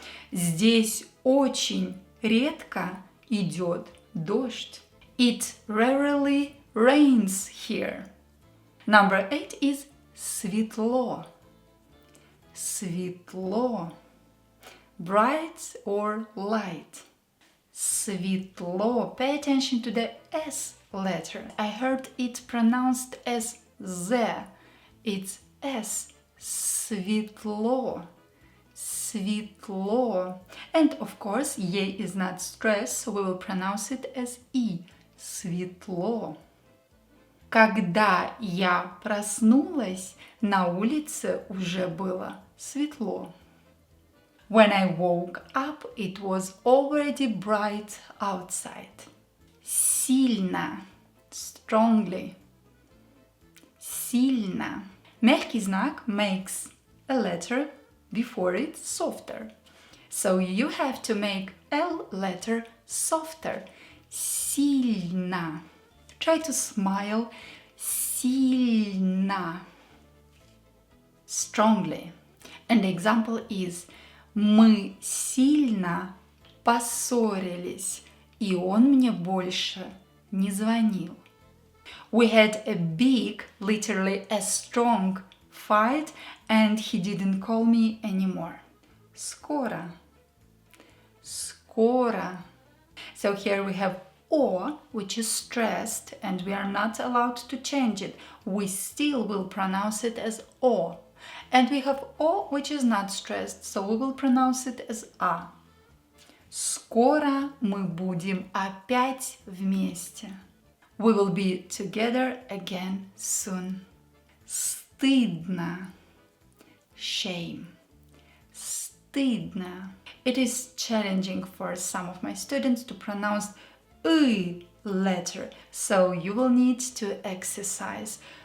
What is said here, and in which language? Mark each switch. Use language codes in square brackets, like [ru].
[ru] Здесь очень редко идет дождь. [en] It rarely rains here. Number 8 is светло. Светло. Bright or light. Светло. Pay attention to the S letter. I heard it pronounced as Z. It's S. Светло. [ru] Светло. [en] And of course, E is not stressed, so we will pronounce it as E. [ru] Светло. Когда я проснулась, на улице уже было светло. [en] When I woke up, it was already bright outside. [ru] Сильно, strongly. Сильно. [en] Мягкий знак makes a letter before it softer. So you have to make L letter softer. Сильно. Try to smile. [ru] Сильно. Strongly. [en] And the example is [ru] мы сильно поссорились, и он мне больше не звонил. [en] We had a big, literally a strong fight, and he didn't call me anymore. [ru] Скоро. Скоро. [en] So here we have O, which is stressed, and we are not allowed to change it. We still will pronounce it as O. And we have O, which is not stressed, so we will pronounce it as A. [ru] Скоро мы будем опять вместе. [en] We will be together again soon. [ru] Стыдно. Shame. Стыдно. [en] It is challenging for some of my students to pronounce letter, so you will need to exercise.